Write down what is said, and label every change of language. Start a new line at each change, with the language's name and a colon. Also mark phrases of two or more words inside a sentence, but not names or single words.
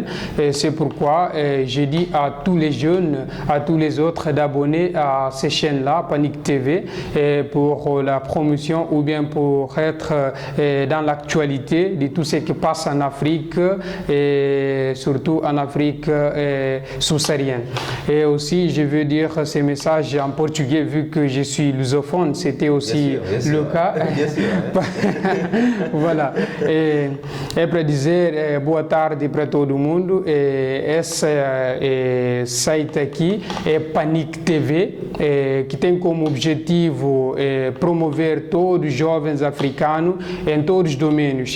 French: C'est pourquoi j'ai dit à tous les jeunes, à tous les autres, d'abonner à ces chaînes-là, Panic TV, pour la promotion ou bien pour être dans l'actualité de tout ce qui passe en Afrique et surtout en Afrique sous-saharienne. Et aussi, je veux dire ces messages en portugais vu que je suis lusophone, c'était aussi le cas. Voilà.
Portuguese: É para dizer boa tarde para todo mundo. Esse site aqui é Panic TV, que tem como objetivo promover todos os jovens africanos em todos os domínios.